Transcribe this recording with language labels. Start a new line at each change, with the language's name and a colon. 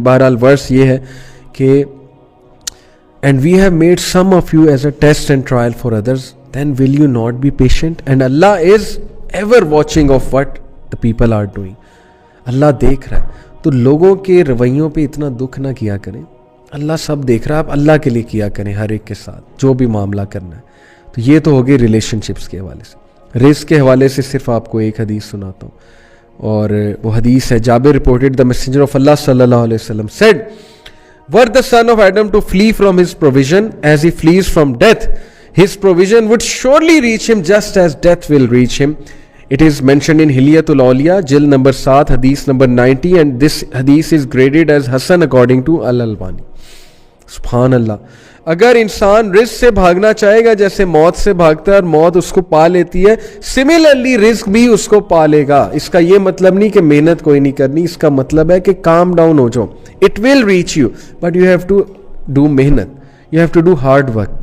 English: بہرحال ورس یہ ہے کہ and we have made some of you as a test and trial for others, then will you not be patient, and Allah is ever watching of what the people are doing.
Urdu: اللہ دیکھ رہا ہے. تو لوگوں کے رویوں پہ اتنا دکھ نہ کیا کریں, اللہ سب دیکھ رہا ہے. آپ اللہ کے لیے کیا کریں ہر ایک کے ساتھ جو بھی معاملہ کرنا ہے. تو یہ تو ہوگی ریلیشن شپس کے حوالے سے. رزق کے حوالے سے صرف آپ کو ایک حدیث سناتا ہوں, اور وہ حدیث ہے,
English: Jabir reported, the messenger of Allah صلی اللہ علیہ وسلم said, were the son of Adam to flee from his provision as he flees from death, his provision would surely reach him just as death will reach him. It is mentioned in Hilyatul Awliya, Jil number 7, hadith number 90, and this hadith is graded as Hasan according to Al-Albani.
Arabic: سبحان اللہ.
Urdu: اگر انسان رزق سے بھاگنا چاہے گا جیسے موت سے بھاگتا ہے اور موت اس کو پا لیتی ہے, سملرلی رزق بھی اس کو پا لے گا. اس کا یہ مطلب نہیں کہ محنت کوئی نہیں کرنی, اس کا مطلب ہے کہ کام ڈاؤن ہو جاؤ.
English: It will reach you but you have to do محنت, you have to do hard work.